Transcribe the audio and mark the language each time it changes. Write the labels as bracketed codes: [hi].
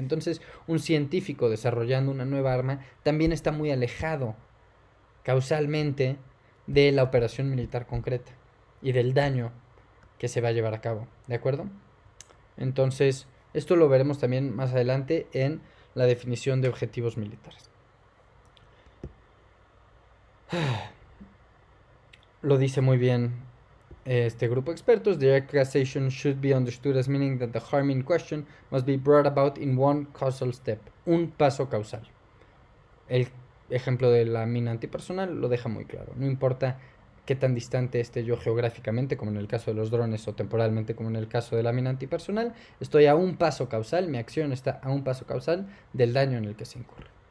[es] Entonces, un científico desarrollando una nueva arma también está muy alejado causalmente de la operación militar concreta y del daño que se va a llevar a cabo, ¿de acuerdo? Entonces, esto lo veremos también más adelante en la definición de objetivos militares. Lo dice muy bien este grupo de expertos. [en] Direct causation should be understood as meaning that the harm in question must be brought about in one causal step, [es] un paso causal. El ejemplo de la mina antipersonal lo deja muy claro. No importa qué tan distante esté yo geográficamente, como en el caso de los drones, o temporalmente, como en el caso de la mina antipersonal, estoy a un paso causal, mi acción está a un paso causal del daño en el que se incurre.